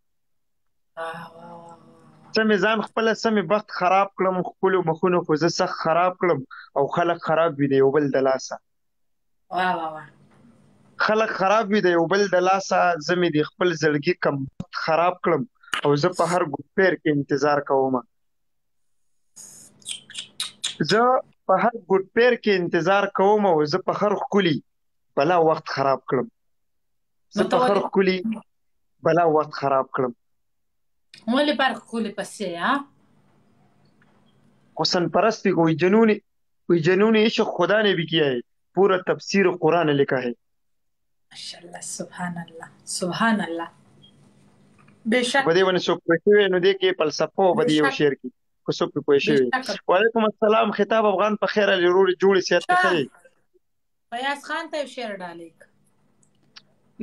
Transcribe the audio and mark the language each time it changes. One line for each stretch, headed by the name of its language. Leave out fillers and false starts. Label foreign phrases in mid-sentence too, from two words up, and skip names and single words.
Pashto: سمې ځان خپله سمې بخت خراب کړم ښکلو مخونو خو زه سخت خراب کړم او خلک خراب وي د یو بل د لاسه خلک خراب وي د یو بل د لاسه زه مې د خپل زړګي کم خراب کړم او زه په هر ګوټ پیر کې انتظار کوم زه په هر ګوټ پیر کې انتظار کوم او زه په هر ښکلي بلا وخت خراب کړم زه په هر ښکلي بلا وخت خراب کړم ولې پر ښکلي پسې
Urdu: حسن پرستی کوئی جنون عشق خدا نے بھی کیا ہے پورا تفسیر قرآن لکھا ہے
Arabic: ماشاءالله سبحان الله بشک
Pashto: په دې باندې څوک پوه شوی نو دې کې فلسفه او بدی یو شعر کې خو څوک پوه شوی.
Arabic: وعلیکم السلام
Pashto: خطاب افغان په خیر علي روري جوړې صحت ته ښه فیاض خان ته شعر ډالۍ